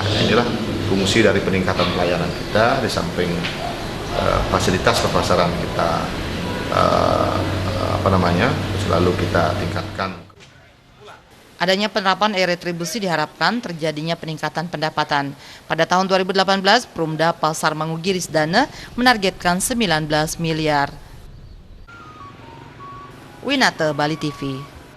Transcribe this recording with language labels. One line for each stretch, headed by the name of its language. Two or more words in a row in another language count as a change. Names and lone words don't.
Indonesian: Inilah fungsi dari peningkatan pelayanan kita, di samping fasilitas kepasaran kita selalu kita tingkatkan. Adanya penerapan e-retribusi diharapkan terjadinya peningkatan pendapatan. Pada tahun 2018, Perumda Pasar Mangugiri Sedana menargetkan 19 miliar. Winata, Bali TV.